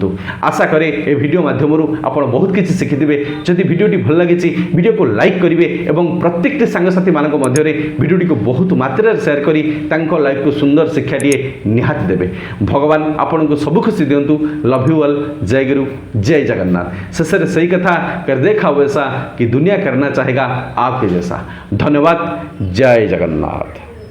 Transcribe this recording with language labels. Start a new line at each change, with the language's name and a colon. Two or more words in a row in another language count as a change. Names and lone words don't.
Odia: ଆଶା କରେ ଏ ଭିଡ଼ିଓ ମାଧ୍ୟମରୁ ଆପଣ ବହୁତ କିଛି ଶିଖିଥିବେ। ଯଦି ଭିଡ଼ିଓଟି ଭଲ ଲାଗିଛି ଭିଡ଼ିଓକୁ ଲାଇକ୍ କରିବେ ଏବଂ ପ୍ରତ୍ୟେକଟି ସାଙ୍ଗସାଥିମାନଙ୍କ ମଧ୍ୟରେ ଭିଡ଼ିଓଟିକୁ ବହୁତ ମାତ୍ରାରେ ସେୟାର କରି ତାଙ୍କ ଲାଇଫକୁ ସୁନ୍ଦର ଶିକ୍ଷାଟିଏ ନିହାତି ଦେବେ। ଭଗବାନ ଆପଣଙ୍କୁ ସବୁ ଖୁସି ଦିଅନ୍ତୁ।
English: love you all.
Odia: ଜୟ ଗୁରୁ, ଜୟ ଜଗନ୍ନାଥ। ଶେଷରେ ସେଇ କଥା
Hindi: कर देखा वैसा कि दुनिया करना चाहेगा आपके जैसा। धन्यवाद। जय जगन्नाथ।